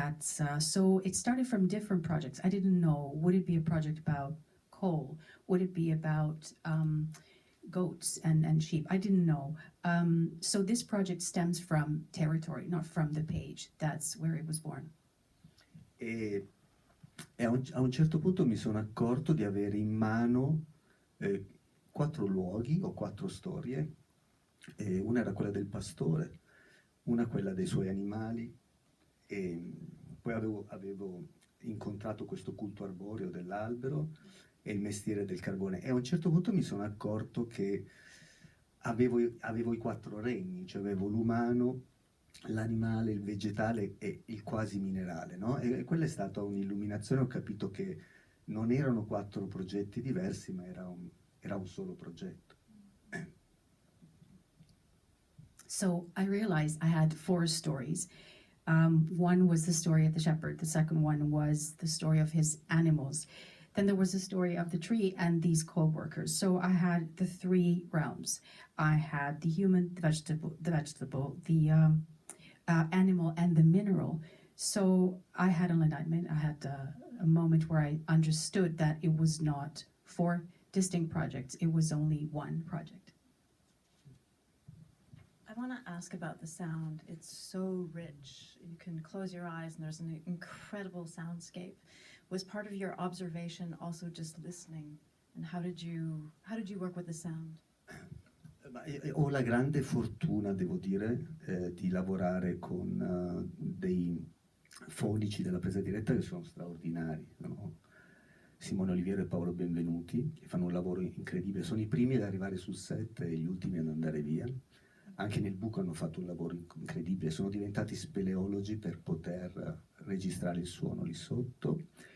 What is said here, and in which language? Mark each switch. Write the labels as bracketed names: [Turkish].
[English] So it started from different projects. I didn't know, would it be a project about coal? Would it be about goats and sheep? I didn't know. So this project stems from territory, not from the page. That's where it was born. E [Italian] E a un certo punto mi sono accorto di avere in mano 4 luoghi o 4 storie. Una era quella del pastore, una quella dei suoi animali, e poi avevo incontrato questo culto arboreo dell'albero e il mestiere del carbone. E a un certo punto mi sono accorto che avevo i 4 regni, cioè avevo l'umano, l'animale, il vegetale e il quasi minerale, no? E quella è stata un'illuminazione, ho capito che non erano 4 progetti diversi, ma era un solo progetto. [English] So I realized I had 4 stories. One was the story of the shepherd. The second one was the story of his animals. Then there was the story of the tree and these co-workers. So I had the 3 realms. I had the human, the vegetable, the animal, and the mineral. So I had an enlightenment. I had a moment where I understood that it was not 4 distinct projects. It was only one project. I want to ask about the sound. It's so rich. You can close your eyes and there's an incredible soundscape. Was part of your observation also just listening? And how did you work with the sound? [Italian] Ho la grande fortuna, devo dire, di lavorare con dei fonici della presa diretta che sono straordinari, no? Simone Oliviero e Paolo Benvenuti, che fanno un lavoro incredibile. Sono i primi ad arrivare sul set e gli ultimi ad andare via. Anche nel buco hanno fatto un lavoro incredibile, sono diventati speleologi per poter registrare il suono lì sotto.